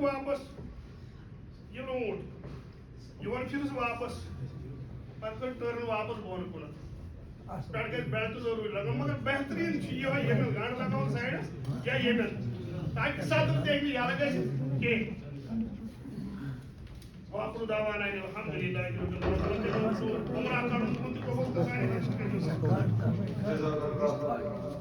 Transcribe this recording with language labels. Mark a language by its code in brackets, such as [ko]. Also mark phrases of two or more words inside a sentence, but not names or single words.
[ks] واپس یہِ لوٗنٛڈ یورٕ پھِرس واپس پتہٕ کٔر ٹٔرٕن واپس بۄن کُنتھ پٮ۪ٹھٕ گژھِ بیلٹ ضروٗری لگاوُن مگر بہتریٖن چھُ یِہوے ییٚمٮ۪ن گنٛڈ لگاوُن سایڈس یا ییٚمٮ۪ن تاکہِ صدر تہِ ہیٚکہِ نہٕ یَلہٕ گٔژھِتھ کینٛہہ [ar] وآخر دعوانا ان الحمد لله رب العالمين [ks] عمرہ کرُن تہِ قبوٗل تہٕ سانہِ